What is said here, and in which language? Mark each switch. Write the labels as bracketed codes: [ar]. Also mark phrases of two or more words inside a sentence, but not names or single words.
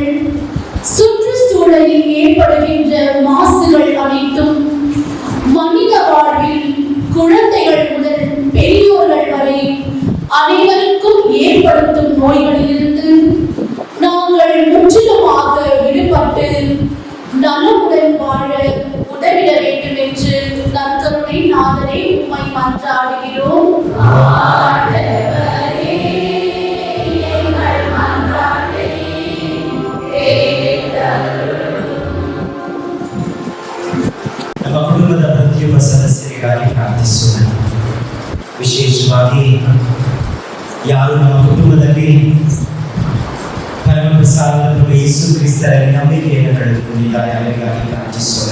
[ta] சுற்றுச்சூழலில் ஏற்படுகின்ற மாசுகள் அனைத்தும் மனித வாழ்வில் குழந்தைகள் முதல் பெரியோர்கள் வரை அனைவருக்கும் ஏற்படுத்தும் நோய்களிலிருந்து நாங்கள் முற்றிலுமாக விடுபட்டு நலமுடன் வாழ உதவிட வேண்டும் என்று நற்கருணை நாதரே உம்மை மன்றாடுகிறோம். [kn] ನಮ್ಮ ಕುಟುಂಬದ ಪ್ರತಿಯೊಬ್ಬ ಸದಸ್ಯರಿಗಾಗಿ ಪ್ರಾರ್ಥಿಸೋಣ. ವಿಶೇಷವಾಗಿ ಯಾರು ನಮ್ಮ ಕುಟುಂಬದಲ್ಲಿ ಪರಮಪ್ರಸಾದ ಪ್ರಭು ಯೇಸು ಕ್ರಿಸ್ತರಲ್ಲಿ ನಂಬಿಕೆಯನ್ನು ಕಳೆದುಕೊಂಡಿದ್ದಾರೆ ಅವರಿಗಾಗಿ ಪ್ರಾರ್ಥಿಸೋಣ.